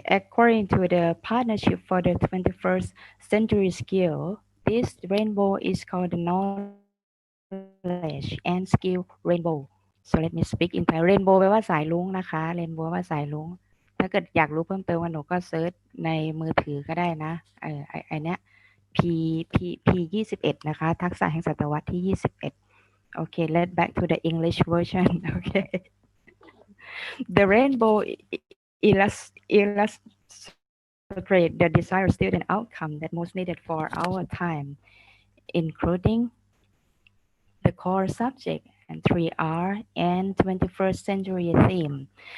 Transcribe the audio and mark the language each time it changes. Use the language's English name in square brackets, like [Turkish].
[English] According to the Partnership for the 21st Century Skill, this rainbow is called the Knowledge and Skill Rainbow. So let me speak in Thai. [Thai] Rainbow แปลว่าสายรุ้งนะคะ Rainbow แปลว่าสายรุ้งถ้าเกิดอยากรู้เพิ่มเติมว่าหนูก็เซิร์ชในมือถือก็ได้นะไอเนี้ย P P 21นะคะทักษะแห่งศตวรรษที่21 [English] Okay, let back to the English version. Okay, the rainbow illustrate the desired student outcome that most needed for our time, including the core subject and 3R and 21st century theme.